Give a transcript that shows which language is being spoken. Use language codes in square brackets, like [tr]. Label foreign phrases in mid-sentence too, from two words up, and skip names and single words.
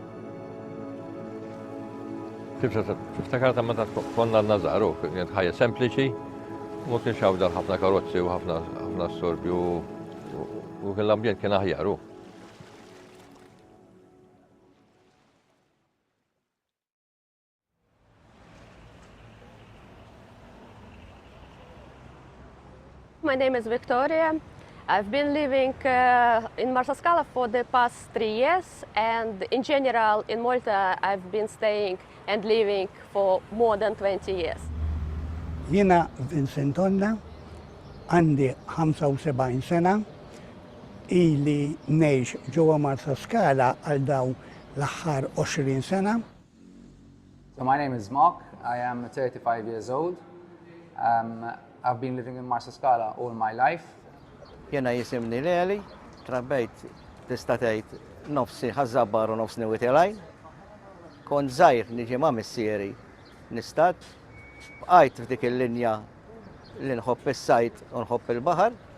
[mt] Tiftakar ta' meta konna nażaru, kienet ħajja sempliċi, u ma kienx hawn ħafna karozzi u ħafna sorbi u kien l-ambjent kien aħjar. [en] My name is Victoria. I've been living in Marcia Scala for the past 3 years, and in general in Malta I've been staying and living for more than 20 years. [mt] Jiena Vincent Onna, għandi 75 sena, ili ngħix ġewwa Marcia Scala għal dawn l-aħħar 20 sena. [en] So my name is Mark. I am 35 years old. I've been living in Marcia Scala all my life. [mt] Jena jisimni Leli, trabbejt tista' tgħid nofsi ħażabbar u nofsi niwitilaj. Kont żgħir niġi ma' missieri nistat, bqajt f'dik il-linja li nħobb is-sajt u nħobb il-baħar.